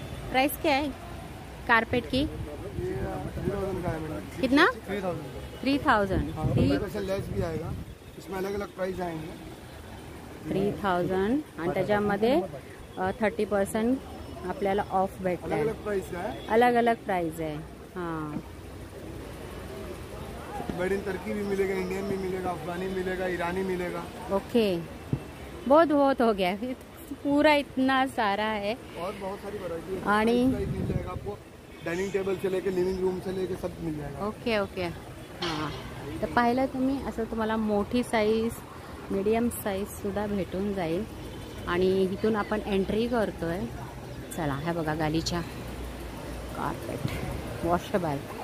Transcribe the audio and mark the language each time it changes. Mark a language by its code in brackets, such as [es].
[hi] Price क्या है carpet की? कितना? 3000. लेस भी आएगा, इसमें अलग अलग प्राइस आएंगे. [mr] 3000 आणि त्याच्यामध्ये 30% आपल्याला ऑफ भेटत आहे. [hi] अलग अलग प्राइस आहे. हाँ, मेड इन तुर्की भी मिलेगा, इंडियन भी मिलेगा, अफगानी मिलेगा, ईरानी मिलेगा. ओके, बहुत बहुत हो गया. पूरा इतना सारा है और बहुत सारी वैरायटी [mr] आणि [hi] मिल जाएगा आपको. डाइनिंग टेबल से लेके लिविंग रूम से लेके सब मिल जाएगा. [en] Okay okay. [mr] हां, तर पाहिलं तुम्ही, असं तुम्हाला मोठी साईज, मीडियम साईज सुद्धा भेटून जाईल. आणि इथून आपण एंट्री करतोय. चला, ह्या बघा गालीच्या कार्पेट वॉशेबल.